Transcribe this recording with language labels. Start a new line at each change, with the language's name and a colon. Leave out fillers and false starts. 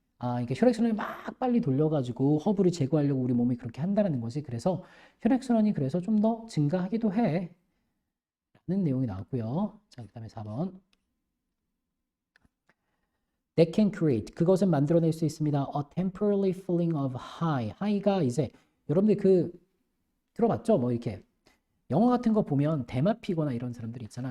Korean: 그러니까 혈액순환을 막 빨리 돌려가지고 허브를 제거하려고 우리 몸이 그렇게 한다는 거지. 그래서 혈액순환이 그래서 좀 더 증가하기도 해. 라는 내용이 나왔고요. 자, 그 다음에 4번.
English: That can create,
Korean: 그것은 만들어낼 수 있습니다.
English: A temporary feeling of high.
Korean: high가 이제 여러분들 들어봤죠? 뭐 이렇게 영화 같은 거 보면 대마 피거나 이런 사람들 있잖아.